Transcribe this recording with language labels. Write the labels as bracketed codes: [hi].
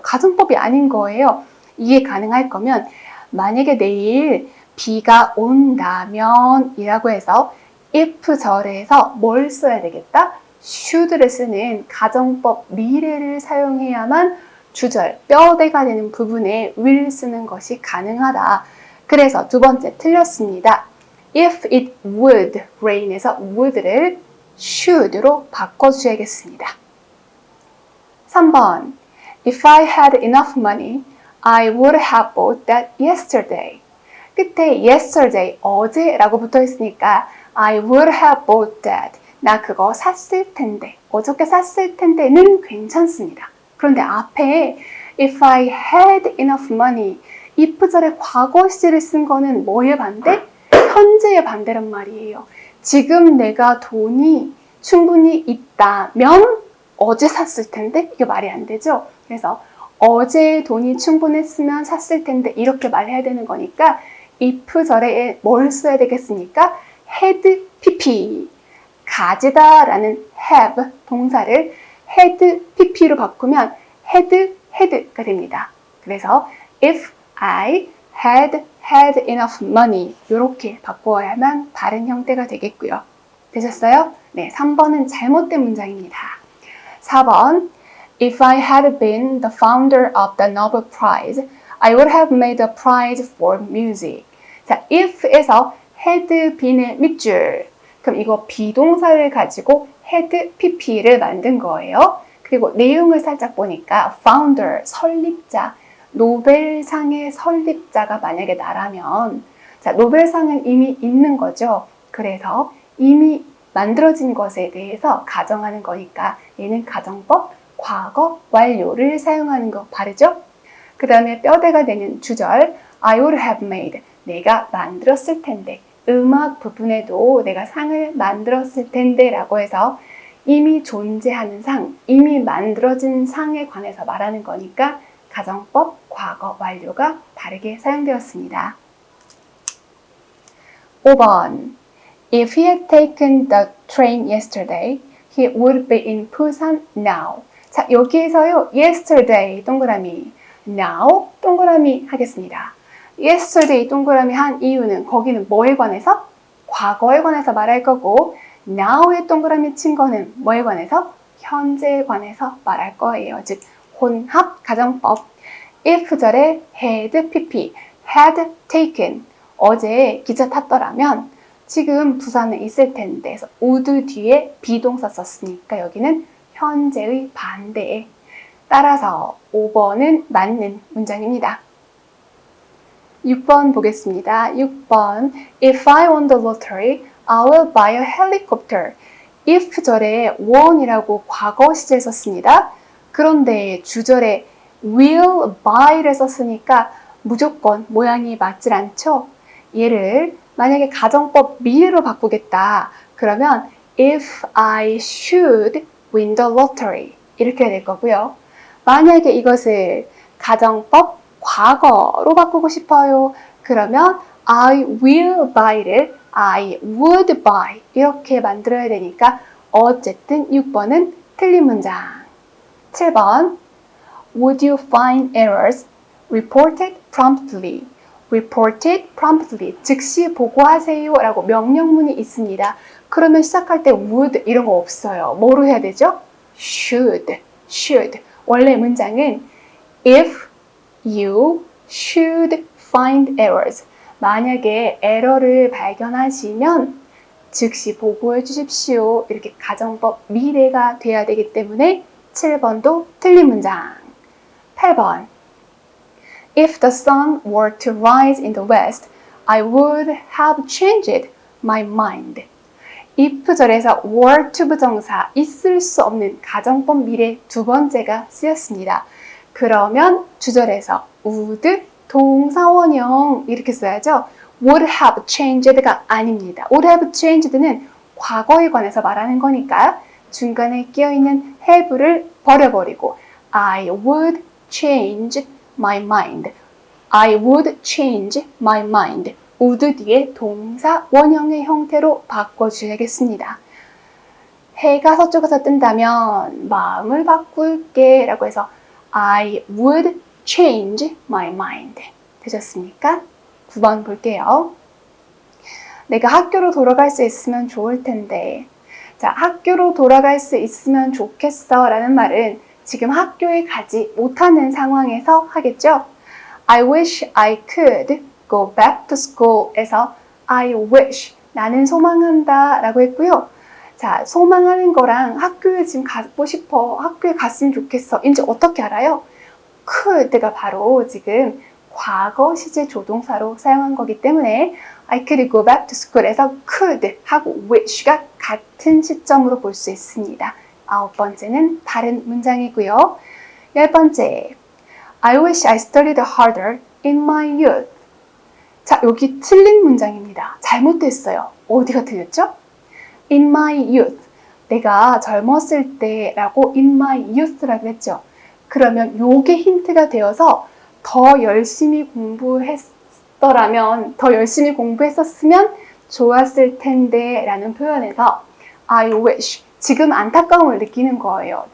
[ko] 가정법이 아닌 거예요. 이해 가능할 거면 만약에 내일 비가 온다면 이라고 해서 if 절에서 뭘 써야 되겠다? should를 쓰는 가정법 미래를 사용해야만 주절, 뼈대가 되는 부분에 will 쓰는 것이 가능하다. 그래서 두 번째 틀렸습니다. If it would rain 에서 would를 should로 바꿔주셔야겠습니다. [en] 3번 If I had enough money, I would have bought that yesterday. [ko] 끝에 yesterday, 어제라고 붙어있으니까 I would have bought that. 나 그거 샀을 텐데, 어저께 샀을 텐데는 괜찮습니다. 그런데 앞에 If I had enough money, if절에 과거 시제를 쓴 거는 뭐의 반대? 현재의 반대란 말이에요. 지금 내가 돈이 충분히 있다면 어제 샀을 텐데 이게 말이 안 되죠. 그래서 어제 돈이 충분했으면 샀을 텐데 이렇게 말해야 되는 거니까 if절에 뭘 써야 되겠습니까? had pp 가지다 라는 have 동사를 had pp로 바꾸면 had가 됩니다. 그래서 if I had enough money 이렇게 바꾸어야만 다른 형태가 되겠고요. 되셨어요? 네, 3번은 잘못된 문장입니다. [en] 4번 If I had been the founder of the Nobel Prize, I would have made a prize for music. [ko] 자, if에서 had been의 밑줄. 그럼 이거 비동사를 가지고 had pp를 만든 거예요. 그리고 내용을 살짝 보니까 founder, 설립자, 노벨상의 설립자가 만약에 나라면 자, 노벨상은 이미 있는 거죠. 그래서 이미 만들어진 것에 대해서 가정하는 거니까 얘는 가정법, 과거, 완료를 사용하는 거 바르죠? 그 다음에 뼈대가 되는 주절 I would have made, 내가 만들었을 텐데 음악 부분에도 내가 상을 만들었을 텐데 라고 해서 이미 존재하는 상, 이미 만들어진 상에 관해서 말하는 거니까 가정법, 과거, 완료가 다르게 사용되었습니다. [en] 5번 If he had taken the train yesterday, he would be in Busan now. [ko] 자, 여기에서요, yesterday 동그라미, now 동그라미 하겠습니다. yesterday 동그라미 한 이유는 거기는 뭐에 관해서? 과거에 관해서 말할 거고 now에 동그라미 친 거는 뭐에 관해서? 현재에 관해서 말할 거예요. 즉 혼합 가정법 if절에 had pp, had taken 어제 기차 탔더라면 지금 부산에 있을 텐데 그래서 would 뒤에 비동사 썼으니까 여기는 현재의 반대에 따라서 5번은 맞는 문장입니다. 6번 보겠습니다. [en] 6번 If I won the lottery, I will buy a helicopter. [ko] if 절에 won이라고 과거 시제를 썼습니다. 그런데 주절에 will buy를 썼으니까 무조건 모양이 맞질 않죠. 얘를 만약에 가정법 미래로 바꾸겠다. 그러면 if I should win the lottery 이렇게 될 거고요. 만약에 이것을 가정법 과거로 바꾸고 싶어요. 그러면 I will buy 를 I would buy 이렇게 만들어야 되니까 어쨌든 6번은 틀린 문장. [en] 7번 Would you find errors reported promptly? [ko] reported promptly 즉시 보고하세요 라고 명령문이 있습니다. 그러면 시작할 때 would 이런 거 없어요. 뭐로 해야 되죠? should. 원래 문장은 if you should find errors 만약에 에러를 발견하시면 즉시 보고해 주십시오. 이렇게 가정법 미래가 돼야 되기 때문에 7번도 틀린 문장. [en] 8번 If the sun were to rise in the west, I would have changed my mind. [ko] if절에서 were to 부정사, 있을 수 없는 가정법 미래 두 번째가 쓰였습니다. 그러면 주절에서 would, 동사원형 이렇게 써야죠. would have changed가 아닙니다. would have changed는 과거에 관해서 말하는 거니까 중간에 끼어있는 have를 버려버리고 I would change my mind. [en] I would change my mind. [ko] would 뒤에 동사 원형의 형태로 바꿔주셔야겠습니다. 해가 서쪽에서 뜬다면 마음을 바꿀게 라고 해서 I would change my mind. 되셨습니까? 9번 볼게요. 내가 학교로 돌아갈 수 있으면 좋을 텐데. 자, 학교로 돌아갈 수 있으면 좋겠어 라는 말은 지금 학교에 가지 못하는 상황에서 하겠죠? I wish I could go back to school 에서 I wish, 나는 소망한다 라고 했고요. 자, 소망하는 거랑 학교에 지금 가고 싶어, 학교에 갔으면 좋겠어. 이제 어떻게 알아요? could가 바로 지금 과거 시제 조동사로 사용한 거기 때문에 I could go back to school 에서 could 하고 wish가 같은 시점으로 볼 수 있습니다. 9번째는 다른 문장이고요. [en] 10번째, I wish I studied harder in my youth. [ko] 자, 여기 틀린 문장입니다. 잘못됐어요. 어디가 틀렸죠? In my youth. 내가 젊었을 때라고 in my youth 라고 했죠. 그러면 요게 힌트가 되어서 더 열심히 공부했더라면, 더 열심히 공부했었으면 좋았을 텐데 라는 표현에서 I wish, 지금 안타까움을 느끼는 거예요.